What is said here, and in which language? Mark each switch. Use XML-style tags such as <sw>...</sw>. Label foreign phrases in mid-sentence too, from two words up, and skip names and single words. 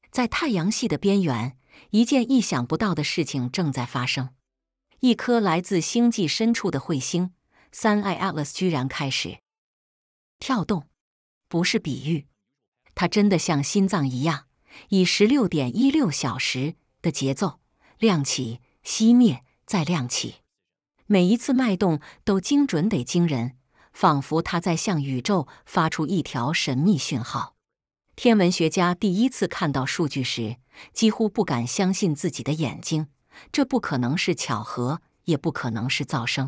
<zh>在太陽系的邊緣，一件意想不到的事情正在發生。一顆來自星際深處的彗星 Suneye Atlas 居然開始跳動，不是比喻，它真的像心臟一樣，以16.16小時的節奏亮起、熄滅、再亮起。每一次脈動都精準得驚人，仿佛它在向宇宙發出一條神秘訊號。天文學家第一次看到數據時，幾乎不敢相信自己的眼睛，這不可能是巧合，也不可能是噪聲。</zh>